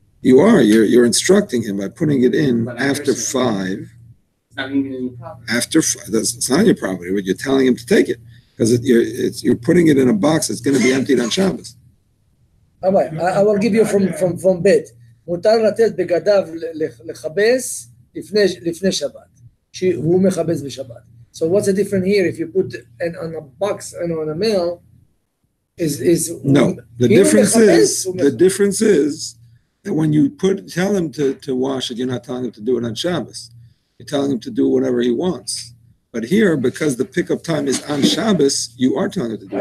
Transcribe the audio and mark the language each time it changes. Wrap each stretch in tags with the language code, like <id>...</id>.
<en>You are. You're instructing him by putting it in But I after understand. 5. It's not even in your property. After 5, it's not your property, but you're telling him to take it because you're putting it in a box that's going to be emptied on Shabbos. Rabbi, I will give you from Bet.</en> <he>מותר לתת בגדיו לכבס לפני שבת. שהוא מכבס בשבת.</he> <en>So what's the difference here if you put on a box and on a mail is No, the difference is that when you tell him to wash it, you're not telling him to do it on Shabbos. You're telling him to do whatever he wants. But here, because the pickup time is on Shabbos, you are telling him to do it.</en>